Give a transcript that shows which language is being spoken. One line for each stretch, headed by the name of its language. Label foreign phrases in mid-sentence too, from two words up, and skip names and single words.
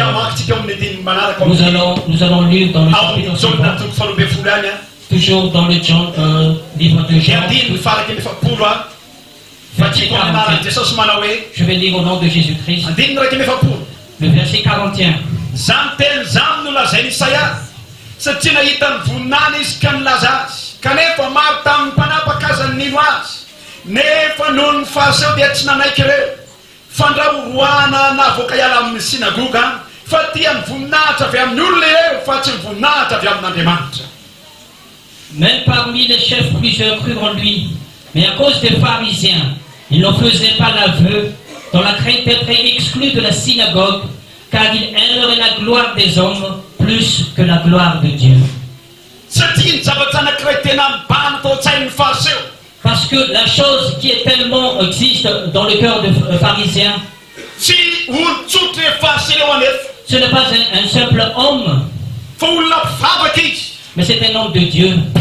French: Nous allons lire dans le chapitre suivant. Toujours dans le livre de Jean. Verset 41. Je vais lire au nom de Jésus-Christ. Le verset 41.
Malagasy: Satria nahitany voninany izy ka nilaza azy kanefa maro tamin'ny mpanapakazany nino azy nefa noho ny fahaseo dia tsy nanaiky ireo fandrahoroana navoaka iala amin'ny sinagoga fa tia ny voninahitra avy amin'ny olona ireo fa tsy ny voninahitra avy amin'Andriamanitra.
French: Même parmi les chefs, plusieurs crurent en lui. Mais à cause des pharisiens, ils n'en faisaient pas l'aveu, dans la crainte d'être exclus de la synagogue, car ils aimeraient la gloire des hommes plus que la gloire de Dieu. Parce que la chose qui est tellement existe dans le cœur des pharisiens, ce n'est pas un simple homme, mais c'est un homme de Dieu.